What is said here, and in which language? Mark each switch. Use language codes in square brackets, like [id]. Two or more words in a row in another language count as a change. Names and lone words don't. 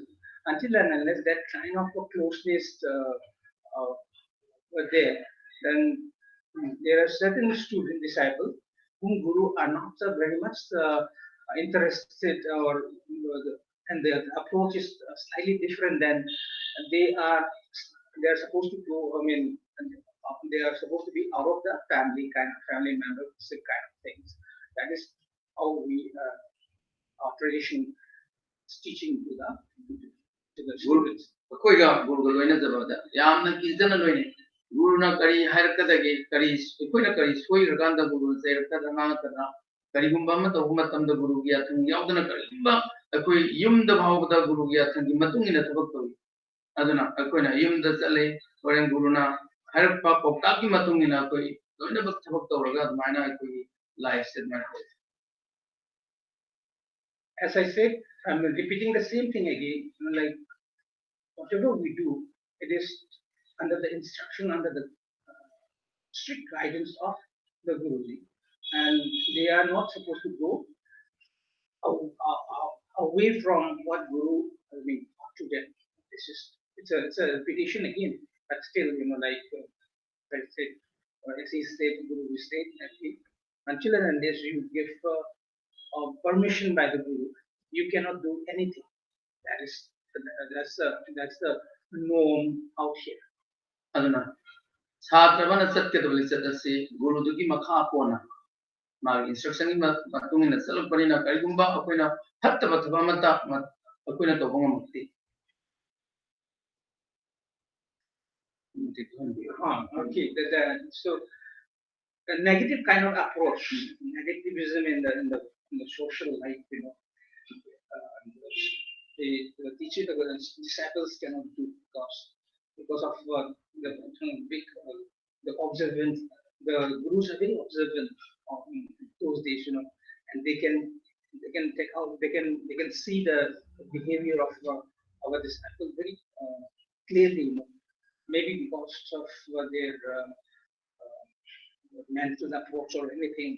[en] Until and unless that kind of a closeness were there, then there are certain student disciples whom guru are not very much interested, and their approach is slightly different than they are supposed to go. I mean, they are supposed to be out of the family members kind of things. That is how our tradition is teaching to the students. [mni] ꯑꯩꯈꯣꯏꯒ ꯒꯨꯔꯨꯒ ꯂꯣꯏꯅꯖꯕꯗ ꯌꯥꯝꯅ ꯀꯤꯖꯅ ꯂꯣꯏꯅꯩ. ꯒꯨꯔꯨꯅ ꯀꯔꯤ ꯍꯥꯏꯔꯛꯀꯗꯒꯦ, ꯑꯩꯈꯣꯏꯅ ꯀꯔꯤ ꯁꯣꯏꯈ꯭ꯔꯀꯥꯟꯗ ꯒꯨꯔꯨꯅ ꯆꯩꯔꯛꯀꯗ꯭ꯔꯥ ꯉꯥꯡꯉꯛꯀꯗ꯭ꯔꯥ, ꯀꯔꯤꯒꯨꯝꯕ ꯑꯃ ꯇꯧꯕ ꯃꯇꯝꯗ ꯒꯨꯔꯨꯒꯤ ꯑꯊꯪ ꯌꯥꯎꯗꯅ ꯀꯔꯤꯒꯨꯝꯕ ꯑꯩꯈꯣꯏ ꯌꯨꯝꯗ ꯐꯥꯎꯕꯗ ꯒꯨꯔꯨꯒꯤ ꯑꯊꯪꯒꯤ ꯃꯇꯨꯡ ꯏꯟꯅ ꯊꯕꯛ ꯇꯧꯏ. ꯑꯗꯨꯅ ꯑꯩꯈꯣꯏꯅ ꯌꯨꯝꯗ ꯆꯠꯂꯦ, ꯍꯣꯔꯦꯟ ꯒꯨꯔꯨꯅ ꯍꯥꯏꯔꯛꯄ ꯄꯥꯎꯇꯥꯛꯀꯤ ꯃꯇꯨꯡ ꯏꯟꯅ ꯑꯩꯈꯣꯏ ꯂꯣꯏꯅꯃꯛ ꯊꯕꯛ ꯇꯧꯔꯒ ꯑꯗꯨꯃꯥꯏꯅ ꯑꯩꯈꯣꯏꯒꯤ ꯂꯥꯏꯐꯁꯦ ꯑꯗꯨꯃꯥꯏꯅ ꯇꯧꯏ. [en] As I said, I'm repeating the same thing again. Like whatever we do, it is under the instruction, under the strict guidance of the Guruji, and they are not supposed to go away from what Guru has been taught to them. It's a repetition again, but still, like I said, as he said, Guru will say that until and unless you give permission by the Guru, you cannot do anything. That's the norm out here. [mni] ꯑꯗꯨꯅ ꯁꯥꯇ꯭ꯔ ꯑꯃꯅ ꯆꯠꯀꯗꯕ ꯂꯤꯆꯠ ꯑꯁꯤ ꯒꯨꯔꯨꯗꯨꯒꯤ ꯃꯈꯥ ꯄꯣꯟꯅ ꯃꯥꯒꯤ ꯏꯟꯁꯇ꯭ꯔꯛꯁꯟꯒꯤ ꯃꯇꯨꯡ ꯏꯟꯅ ꯆꯠꯂꯛꯄꯅꯤꯅ ꯀꯔꯤꯒꯨꯝꯕ ꯑꯩꯈꯣꯏꯅ ꯐꯠꯇꯕ ꯊꯕꯛ ꯑꯃꯠꯇ ꯑꯩꯈꯣꯏꯅ ꯇꯧꯕ ꯉꯝꯃꯛꯇꯦ. [en] Okay, so a negative kind of approach, negativism in the social life, the teacher, the disciples cannot do because of the big the observance the gurus are very observant of those days, and they can take out they can see the behavior of our disciples very clearly, maybe because of their mental approach or anything.